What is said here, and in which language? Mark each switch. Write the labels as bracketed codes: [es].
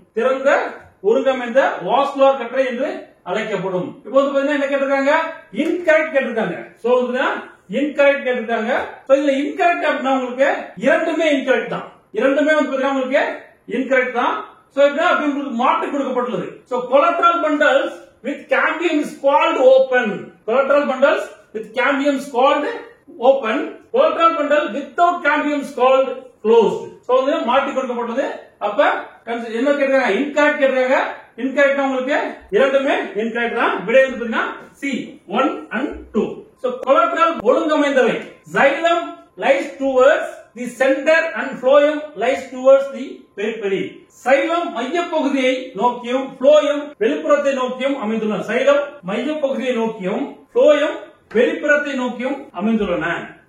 [ta] திறந்த ஒருங்கமைந்த வாஸ்குலர் கற்றை என்று அழைக்கப்படும். இப்போ வந்து பாத்தீங்கன்னா என்ன கேட்டிருக்காங்க? இன்கரெக்ட் கேட்டிருக்காங்க. சோ இன்கரெக்ட் கேட்டிருக்காங்க. சோ இதுல இன்கரெக்ட் அப்படின்னா உங்களுக்கு இரண்டுமே இன்கரெக்ட் தான், இரண்டுமே வந்து பாத்தீங்கன்னா உங்களுக்கு இன்கரெக்ட் தான். சோ அப்படி உங்களுக்கு மாற்றி கொடுக்கப்பட்டுள்ளது. [en] So collateral bundles with cambium is called open. Collateral bundles with cambium is called open. Collateral bundle without cambium is called closed. [ta] So இது மாற்றி கொடுக்கப்பட்டது. அப்ப என்ன கேக்குறாங்க? இன்கரெக்ட் கேக்குறாங்க. இன்கரெக்ட் உங்களுக்கு இரண்டுமே இன்கரெக்ட் தான். விடை வந்து பாத்தீங்கன்னா C 1 and 2. So collateral ஒழுங்கமைந்தவை. [en] Xylem lies towards the center and phloem lies towards the periphery. [ta] Xylem மையப்பகுதியை நோக்கியும் phloem வெளிப்புறத்தை நோக்கியும் அமைந்துள்ளன. சைலம் மையப்பகுதியை நோக்கியும் phloem வெளிப்புறத்தை நோக்கியும் அமைந்துள்ளன.